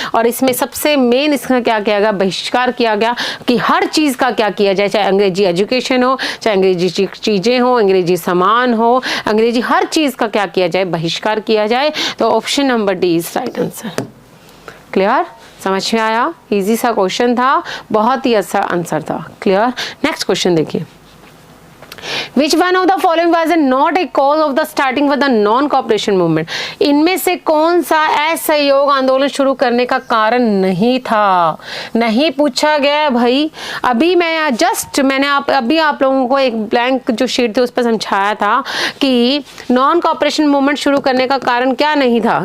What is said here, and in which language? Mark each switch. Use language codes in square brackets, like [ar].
[hi] और इसमें सबसे मेन इसका क्या किया गया? बहिष्कार किया गया कि हर चीज का क्या किया जाए, चाहे अंग्रेजी एजुकेशन हो, चाहे अंग्रेजी चीजें हो, अंग्रेजी सामान हो, अंग्रेजी हर चीज का क्या किया जाए? बहिष्कार किया जाए। तो option number D is right answer. Clear? समझ में आया? इजी सा क्वेश्चन था, बहुत ही अच्छा आंसर था। क्लियर? नेक्स्ट क्वेश्चन देखिए। [en] Which one of the following was not a cause of the starting with the non-cooperation movement? [hi] इनमें से कौन सा असहयोग आंदोलन शुरू करने का कारण नहीं था? नहीं पूछा गया भाई। अभी मैंने आप लोगों को एक ब्लैंक जो शीट थी उस पर समझाया था कि नॉन कॉपरेशन मूवमेंट शुरू करने का कारण क्या नहीं था?